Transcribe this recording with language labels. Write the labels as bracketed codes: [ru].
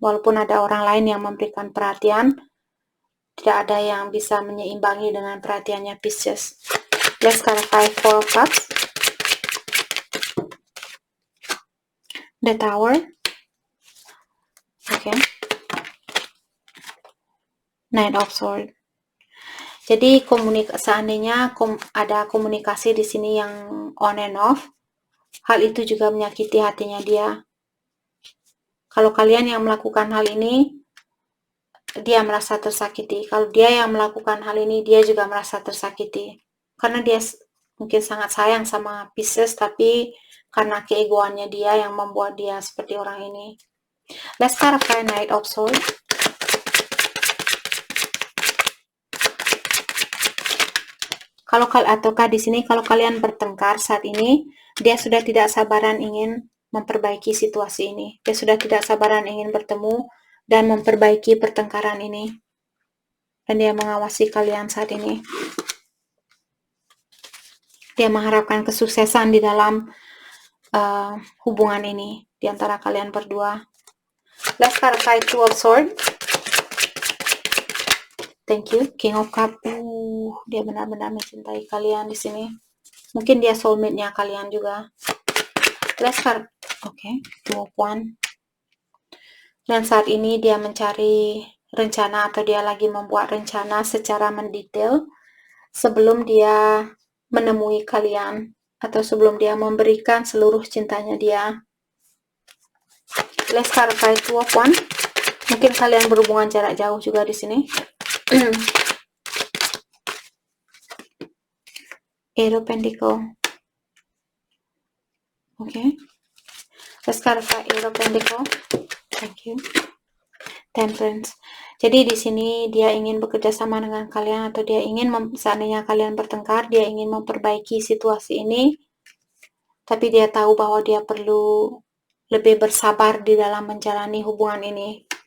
[id] Walaupun ada orang lain yang memberikan perhatian, tidak ada yang bisa menyeimbangi dengan perhatiannya Pisces. [en] Let's clarify Four of Cups. The Tower. Okay. Knight of Swords. [id] Jadi seandainya ada komunikasi di sini yang [en] on and off, [id] hal itu juga menyakiti hatinya dia. Kalau kalian yang melakukan hal ini, dia merasa tersakiti. Kalau dia yang melakukan hal ini, dia juga merasa tersakiti. Karena dia mungkin sangat sayang sama Pisces, tapi karena keegoannya dia yang membuat dia seperti orang ini. [en] Let's clarify Knight of Swords. [id] Ataukah di sini kalau kalian bertengkar saat ini, dia sudah tidak sabaran ingin memperbaiki situasi ini. Dia sudah tidak sabaran ingin bertemu dan memperbaiki pertengkaran ini. Dan dia mengawasi kalian saat ini. Dia mengharapkan kesuksesan di dalam hubungan ini di antara kalian berdua. [en] Let's clarify Two of Swords. Thank you. King of Cups. [id] Dia benar-benar mencintai kalian di sini. Mungkin dia soulmate-nya kalian juga. [en] Let's start. Okay, Two of Wands. [id] Dan saat ini dia mencari rencana atau dia lagi membuat rencana secara mendetail sebelum dia menemui kalian atau sebelum dia memberikan seluruh cintanya dia. [en] Let's clarify Two of Wands. [id] Mungkin kalian berhubungan jarak jauh juga di sini. [en] Eight of Pentacles. Okay. Let's clarify Eight of Pentacles. Thank you. Temperance. [id] Jadi di sini dia ingin bekerja sama dengan kalian atau dia ingin seandainya kalian bertengkar, dia ingin memperbaiki situasi ini. Tapi dia tahu bahwa dia perlu lebih bersabar di dalam menjalani hubungan ini.